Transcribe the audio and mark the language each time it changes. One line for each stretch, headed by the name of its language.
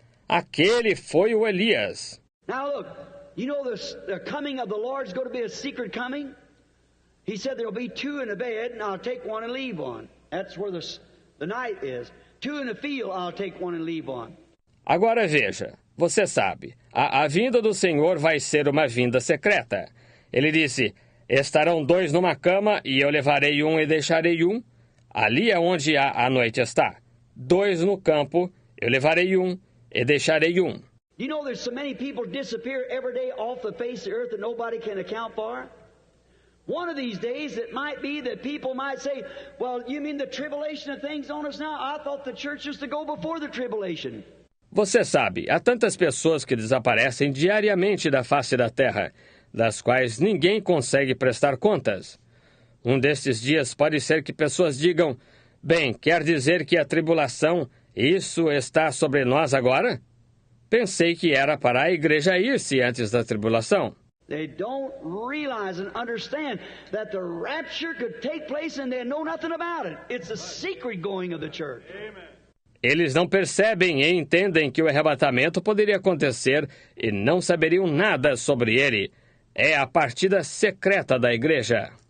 Portuguese: Aquele foi o Elias.
English: Now look, you know the coming of the Lord is going to be a secret coming? He said there will be two in a bed, and I'll take one and leave one. That's where the night is. Two in the field, I'll take one and leave one.
Portuguese: Agora veja, você sabe, a vinda do Senhor vai ser uma vinda secreta. Ele disse, estarão dois numa cama, e eu levarei um e deixarei um. Ali é onde a noite está. Dois no campo, eu levarei um e deixarei um.
English: You know there's so many people disappear every day off the face of the earth that nobody can account for? One of these days it might be that people might say, well, you mean the tribulation of things on us now? I thought the church was to go before the tribulation.
Portuguese: Você sabe, há tantas pessoas que desaparecem diariamente da face da terra, das quais ninguém consegue prestar contas. Um destes dias pode ser que pessoas digam, bem, quer dizer que a tribulação, isso está sobre nós agora? Pensei que era para a igreja ir-se antes da tribulação.
English: They don't realize and understand that the rapture could take place and they know nothing about it. It's a secret going of the church.
Portuguese: Eles não percebem e entendem que o arrebatamento poderia acontecer e não saberiam nada sobre ele. É a partida secreta da igreja.